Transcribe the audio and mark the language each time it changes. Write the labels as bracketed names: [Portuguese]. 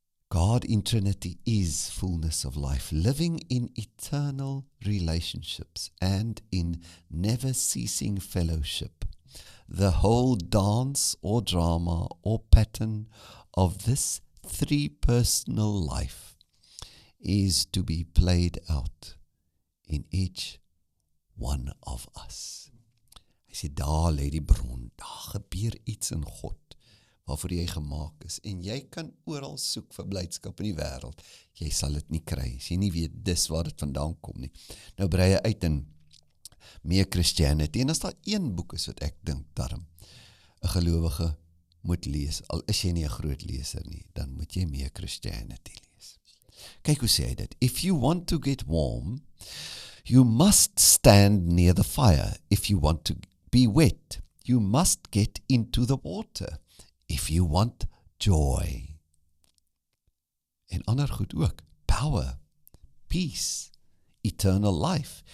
[English] God in Trinity is fullness of life, living in eternal relationships and in never-ceasing fellowship. The whole dance or drama or pattern of this three-personal life is to be played out in each one of us. [Afrikaans] Hy sê, daar lê die bron, daar gebeur iets in God, waarvoor jy gemaak is, en jy kan oral soek vir blydskap in die wêreld, jy sal dit nie kry, as jy nie weet dis waar dit vandaan kom nie. Nou brei hy uit in meer Christianity, en as daar een boek is wat ek dink daarom 'n gelowige moet lees, al is jy nie 'n groot leser nie, dan moet jy meer Christianity lees. Kyk hoe sê hy dit, [English] if you want to get warm, you must stand near the fire. If you want to be wet, you must get into the water. If you want joy. [Afrikaans] En ander goed ook, [English] power, peace, eternal life.